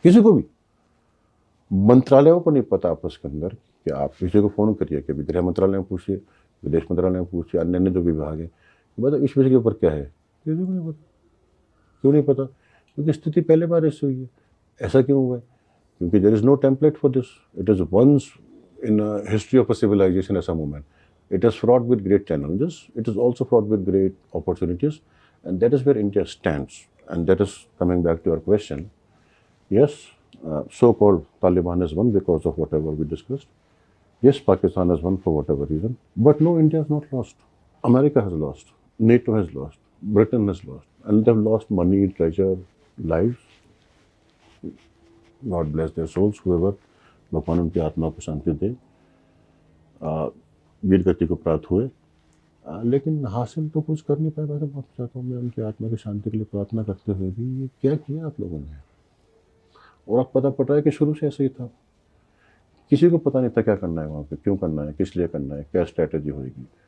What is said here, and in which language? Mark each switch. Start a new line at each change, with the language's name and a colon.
Hindi: किसी को भी, मंत्रालयों को नहीं पता आपस के अंदर कि आप किसी को फ़ोन करिए, कि गृह मंत्रालय में पूछिए, विदेश मंत्रालय में पूछिए, अन्य अन्य जो विभाग है, मतलब इस विषय के ऊपर क्या है, किसी को नहीं पता। क्यों नहीं पता? क्योंकि स्थिति पहले बार ऐसी हुई है। ऐसा क्यों हुआ है? क्योंकि
English: There is no template for this. It is once in history of a civilisation ऐसा movement. It is fraught with great challenges. It is also fraught with great opportunities, and that is where India stands. And that is coming back to your question. Yes, so-called Taliban has won because of whatever we discussed. Yes, Pakistan has won for whatever reason. But no, India has not lost. America has lost. NATO has lost. Britain has lost. And they have lost money, treasure, lives. God bless their souls, whoever.
Hindi: भगवान उनकी आत्मा को शांति दे, वीर गति को प्राप्त हुए, लेकिन हासिल तो कुछ कर नहीं पाए। मैं बहुत चाहता हूँ मैं उनकी आत्मा की शांति के लिए प्रार्थना करते हुए भी, ये क्या किया आप लोगों ने। और अब पता पड़ रहा है कि शुरू से ऐसे ही था, किसी को पता नहीं था क्या करना है वहाँ पे, क्यों करना है, किस लिए करना है, क्या स्ट्रैटेजी होगी।